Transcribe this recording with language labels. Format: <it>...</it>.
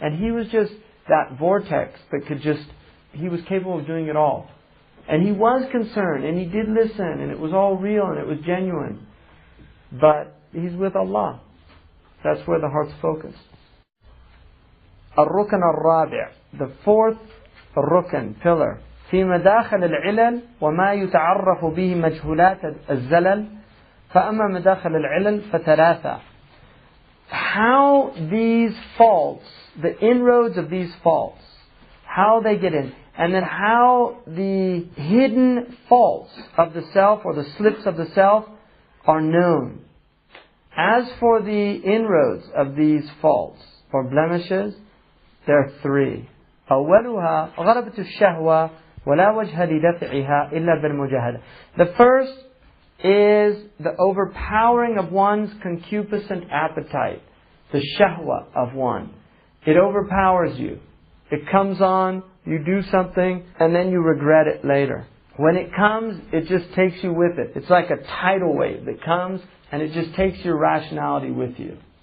<en>And he was just that vortex that could just, he was capable of doing it all. And he was concerned, and he did listen, and it was all real, and it was genuine. But he's with Allah. That's where the heart's focused.</en> <ar>الركن الرابع,</ar> <en>the fourth rukn, pillar,</en> <ar>في مداخل العلل وما يتعرف به مجهولات الزلل. فأما مداخل العلل فثلاثة.</ar> <en>How these faults, the inroads of these faults, how they get in, and then how the hidden faults of the self or the slips of the self are known. As for the inroads of these faults or blemishes, there are three.</en> <ar>أولها غلبة الشهوة ولا وجه لدفعها إلا بالمجاهدة.</ar> <en>The first is the overpowering of one's concupiscent appetite, the shahwa of one. It overpowers you. It comes on, you do something, and then you regret it later. When it comes, it just takes you with it. It's like a tidal wave that comes, and it just takes your rationality with you.</en>